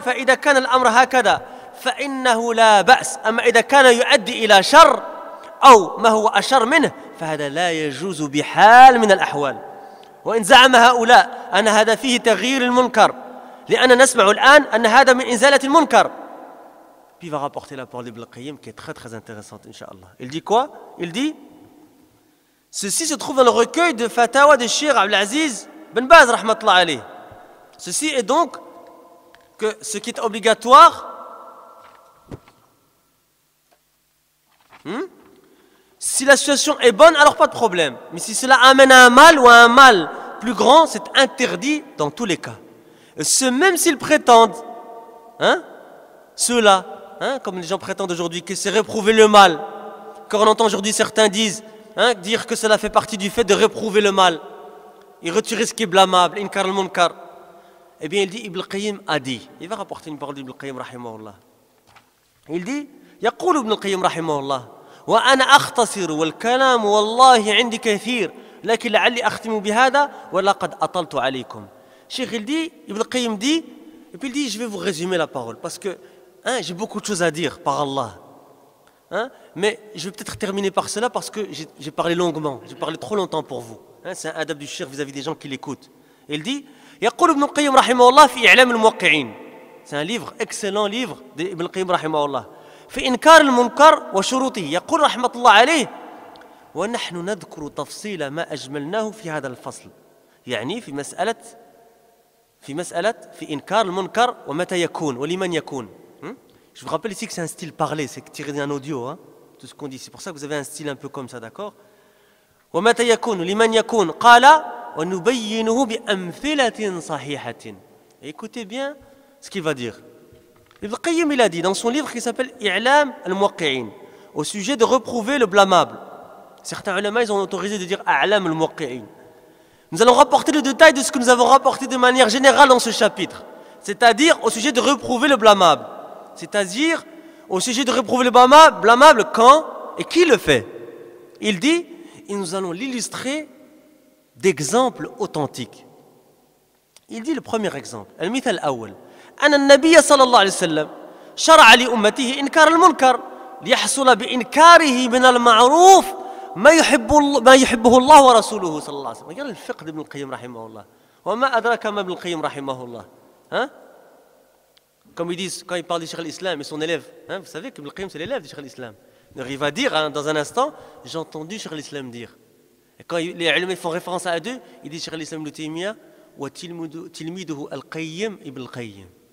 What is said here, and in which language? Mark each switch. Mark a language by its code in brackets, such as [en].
[ar] فإذا كان الأمر هكذا فإنه لا بأس. أما إذا كان يؤدي إلى شر أو ما هو أشر منه فهذا لا يجوز بحال من الأحوال. وإن زعم هؤلاء أن هذا فيه تغيير المنكر لأن نسمع الآن أن هذا من إزالة المنكر. [fr] Puis il va rapporter la parole d'Ibn al-Qayyim qui est très très intéressante, Inch'Allah. Il dit quoi? Il dit ceci se trouve dans le recueil de Fatawa de Cheikh Abdelaziz Ben Baz rahmatullah alayh. Ceci est donc que ce qui est obligatoire, si la situation est bonne, alors pas de problème. Mais si cela amène à un mal ou à un mal plus grand, c'est interdit dans tous les cas. Et ce même s'ils prétendent, ceux-là, comme les gens prétendent aujourd'hui, que c'est réprouver le mal. Quand on entend aujourd'hui certains dire que cela fait partie du fait de réprouver le mal et retirer ce qui est blâmable, inkar al-munkar. Eh bien, il dit, Ibn al-Qayyim a dit, il va rapporter une parole d'Ibn al-Qayyim rahimahullah. Il dit, [ar] يقول ابن القيم رحمه الله وأنا أختصر والكلام والله عندي كثير لكن لعلي أختم بهذا ولقد أطلت عليكم. [fr] Cheikh il dit, Ibn al-Qayyim dit, et puis il dit, je vais vous résumer la parole parce que j'ai beaucoup de choses à dire par Allah. Mais je vais peut-être terminer par cela parce que j'ai parlé longuement, j'ai parlé trop longtemps pour vous. C'est un adab du cheikh vis-à-vis des gens qui l'écoutent. Il dit, [ar] يقول ابن القيم رحمه الله في إعلام الموقعين. [fr] C'est un livre, excellent livre d'Ibn al-Qayyim رحمه الله. [ar] في إنكار المنكر وشروطه. يقول رحمة الله عليه ونحن نذكر تفصيل ما أجملناه في هذا الفصل. يعني في مسألة في إنكار المنكر ومتى يكون ولمن يكون. [fr] Je vous rappelle ici que c'est un style parlé, c'est tiré d'un audio, tout ce qu'on dit. C'est pour ça que vous avez un style un peu comme ça, d'accord? [ar] ومتى يكون لمن يكون قال ونبينه بأمثلة صحيحة. [fr] Écoutez bien ce qu'il va dire. Ibn al-Qayyim il a dit dans son livre qui s'appelle I'lam al-Muwaqqi'in au sujet de reprouver le blâmable. Certains ulama ils ont autorisé de dire A'lam al-Muwaqqi'in. Nous allons rapporter le détail de ce que nous avons rapporté de manière générale dans ce chapitre, c'est-à-dire au sujet de reprouver le blâmable. C'est-à-dire au sujet de reprouver le blâmable quand et qui le fait. Il dit, et nous allons l'illustrer d'exemples authentiques. Il dit le premier exemple, [ar] المثال الأول أن النبي صلى الله عليه وسلم شرع لأمته إنكار المنكر ليحصل بإنكاره من المعروف ما يحبه الله ورسوله صلى الله عليه وسلم. [fr] Regarde le fiqh d'Ibn al-Qayyim [ar] رحمه الله. وما أدراك ما ابن القيم رحمه الله. [fr] Hein? Comme ils disent, quand ils parlent du Cheikh al-Islam et son élève, hein, vous savez qu'Ibn al-Qayyim c'est l'élève du Cheikh al-Islam. Il va dire hein, dans un instant, j'ai entendu Cheikh al-Islam dire. Et quand les ulama font référence à eux, ils disent Cheikh al-Islam ibn Taymiyyah wa tilmiduhu al-Qayyim ibn al-Qayyim.